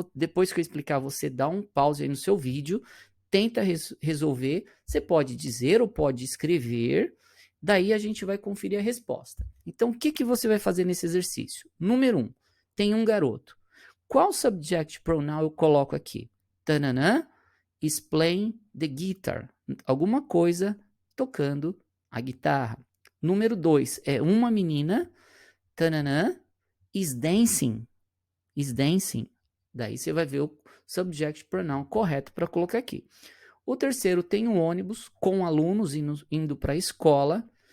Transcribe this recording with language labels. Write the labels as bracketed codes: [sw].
[pt] Depois que eu explicar, você dá um pause aí no seu vídeo, tenta resolver. Você pode dizer ou pode escrever. Daí a gente vai conferir a resposta. Então, o que você vai fazer nesse exercício? Número 1, tem um garoto. Qual subject pronoun eu coloco aqui? [en] Tananã is playing the guitar. [pt] Alguma coisa tocando a guitarra. Número 2, é uma menina. [en] Tananã is dancing. Is dancing. [pt] Daí você vai ver o subject pronoun correto para colocar aqui. O terceiro, tem um ônibus com alunos indo para a escola.